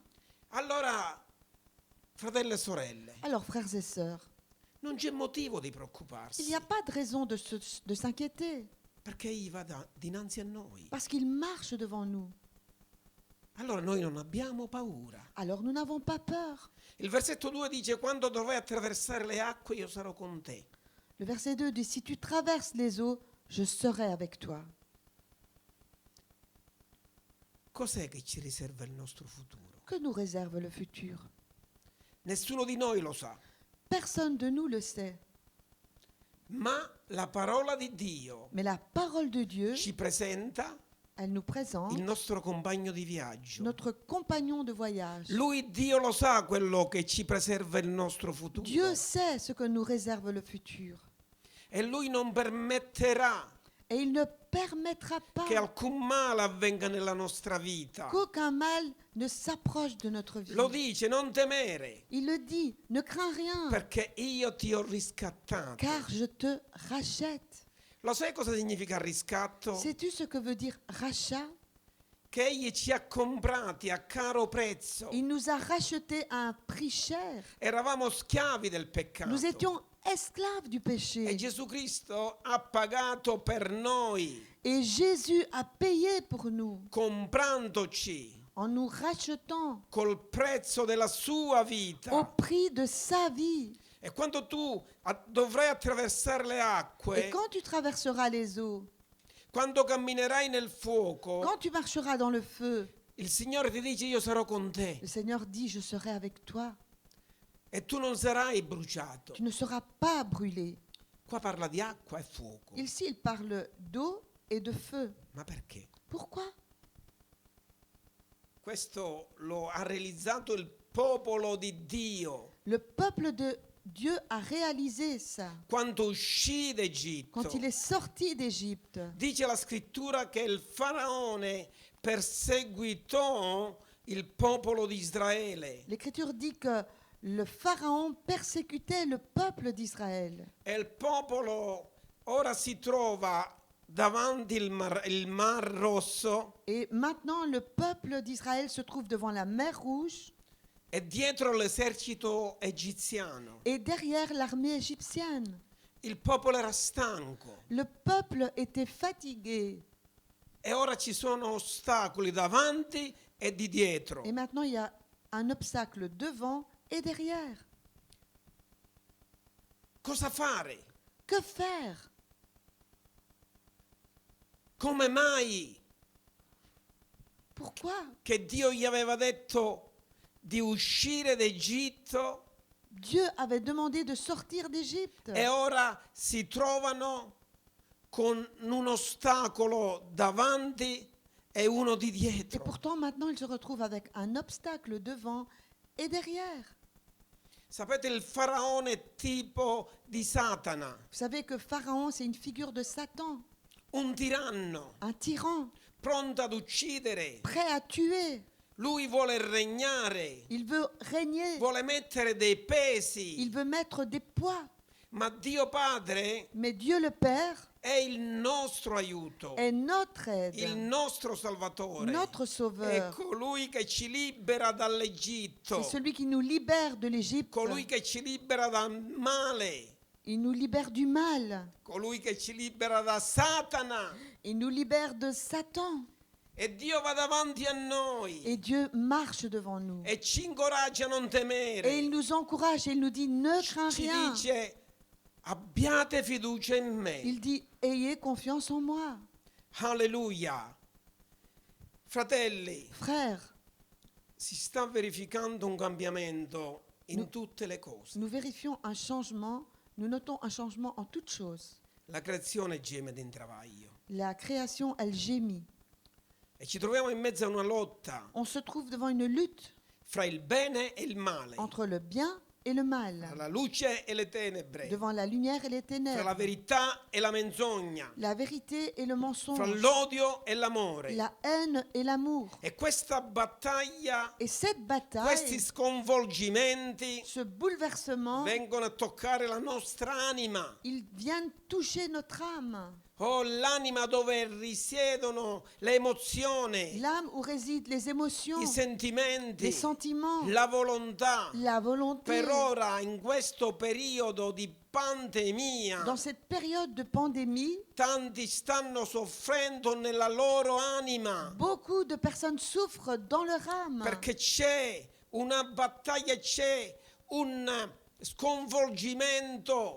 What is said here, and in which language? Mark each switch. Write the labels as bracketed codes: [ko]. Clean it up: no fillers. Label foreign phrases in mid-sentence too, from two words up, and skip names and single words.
[it] Allora, fratelli e sorelle, [fr] Alors, frères et sœurs, [it] non c'è motivo di [fr] il [it] preoccuparsi, [fr] n'y a pas de raison de s'inquiéter, [it] perché Egli va dinanzi a noi. [fr] parce qu'il marche devant nous. [it] Allora noi non abbiamo paura. [fr] Alors, nous n'avons pas peur. [it] Il versetto 2 dice: quando dovrai attraversare le acque io sarò con te. [fr] Le verset 2 dit, si tu traverses les eaux, je serai avec toi. [it] Cos'è che ci riserva il nostro futuro? [fr] Que nous réserve le futur? [it] Nessuno di noi lo sa, [fr] Personne de nous le sait. [it] ma la parola di Dio [fr] Mais la parole de Dieu, [it] ci presenta [fr] elle nous présente [it] il nostro compagno di viaggio. [fr] notre compagnon de voyage. [it] Lui, Dio, lo sa quello che ci preserva il nostro futuro. [fr] Dieu sait ce que nous réserve le futur. [it] E Lui non permetterà [fr] Et il ne permettra pas [it] che alcun male avvenga nella nostra vita. [fr] qu'aucun mal ne s'approche de notre vie. [it] Lo dice: non temere, [fr] Il le dit, ne crains rien, [it] perché io ti ho riscattato. [fr] car je te rachète. [it] Lo sai cosa significa riscatto? [fr] Sais-tu ce que veut dire rachat? [it] Che Egli ci ha comprati a caro prezzo. [fr] Il nous a rachetés à un prix cher. [it] Eravamo schiavi del peccato. [fr] Nous étions esclaves du [it] E [fr] péché. [it] Gesù Cristo ha pagato per noi, [fr] Et Jésus a payé pour nous [it] comprandoci [fr] en nous rachetant [it] col prezzo della sua [fr] au [it] vita. [fr] prix de sa vie. [it] E quando tu dovrai attraversare le [fr] Et [it] acque, [fr] quand tu traverseras les eaux, [it] quando camminerai nel fuoco, [fr] quand tu marcheras dans le feu, [it] il Signore ti dice: io sarò con te. [fr] le Seigneur dit, je serai avec toi. [it] E tu non sarai bruciato. [fr] Tu ne seras pas brûlé. [it] Qua parla di acqua e fuoco. [fr] Ici, il parle d'eau et de feu. [it] Ma perché? [fr] Pourquoi? [it] Questo lo ha realizzato il popolo di Dio [fr] Le peuple de Dieu a réalisé ça [it] quando uscì d'Egitto. [fr] quand il est sorti d'Égypte. [it] Dice la scrittura che il faraone perseguitò il popolo di Israele [fr] L'Écriture dit que le Pharaon persécutait le peuple d'Israël. [it] e il popolo ora si trova davanti il mar Rosso [fr] Et maintenant, le peuple d'Israël se trouve devant la mer Rouge [it] e dietro l'esercito egiziano. [fr] et derrière l'armée égyptienne. [it] Il popolo era stanco [fr] Le peuple était fatigué. [it] e ora ci sono ostacoli davanti e di dietro. [fr] Et maintenant, il y a un obstacle devant et derrière. [it] Cosa fare? [fr] Que faire? [it] Come mai [fr] Pourquoi [it] che Dio gli aveva detto di uscire d'Egitto [fr] Dieu avait demandé de sortir d'Égypte [it] e ora si trovano con un ostacolo davanti e uno di [fr] et [it] dietro? [fr] pourtant maintenant ils se retrouvent avec un obstacle devant et derrière. [it] Sapete, il faraone è tipo di Satana, [fr] Vous savez que Pharaon, c'est une figure de Satan, [it] un tiranno, [fr] un tyran, [it] pronto ad uccidere. [fr] prêt à tuer. [it] Lui vuole regnare, [fr] Il veut régner, [it] vuole mettere dei [fr] il [it] pesi, [fr] veut mettre des poids. [it] ma Dio Padre [fr] Mais Dieu le Père [it] è il nostro aiuto, [fr] est notre [it] il [fr] aide, [it] nostro Salvatore. [fr] notre [it] È [fr] sauveur. [it] colui che ci libera dall'Egitto, [fr] C'est celui qui nous libère de l'Égypte. [it] colui che ci libera dal male, [fr] Il nous libère du mal. [it] colui che ci libera da Satana. [fr] Il nous libère de Satan. [it] E Dio va davanti a noi [fr] Et Dieu marche devant nous. [it] e ci incoraggia a non [fr] Et il [it] temere. [fr] nous encourage et il nous dit ne crains [it] Ci [fr] rien. [it] dice: abbiate fiducia in me. [fr] Il dit ayez confiance en moi. [it] Alleluia. Fratelli, [fr] Frères, [it] si sta verificando un cambiamento in tutte le cose. [fr] nous vérifions un changement, nous notons un changement en toutes choses. [it] La creazione geme di travaglio [fr] La création, elle gémit. [it] e ci troviamo in mezzo a una lotta [fr] On se trouve devant une lutte [it] fra il bene e il male, [fr] entre le bien et le [it] tra [fr] mal, [it] la luce e le tenebre, [fr] devant la lumière et les [it] tra la [fr] ténèbres, [it] verità e la menzogna, [fr] la vérité et le [it] fra [fr] mensonge, [it] l'odio e l'amore. [fr] la haine et l'amour. [it] E questa battaglia, [fr] Et cette [it] questi [fr] bataille, [it] sconvolgimenti [fr] ce bouleversement, [it] vengono a toccare la nostra anima. [fr] ils viennent toucher notre âme. [it] Oh, l'anima dove risiedono le emozioni, [fr] L'âme où résident les émotions, [it] i sentimenti, [fr] les sentiments, [it] la volontà. [fr] la volonté. [it] Per ora, in questo periodo di pandemia, [fr] Dans cette période de pandémie, [it] tanti stanno soffrendo nella loro anima [fr] beaucoup de personnes souffrent dans leur âme. [it] perché c'è una battaglia, c'è un sconvolgimento.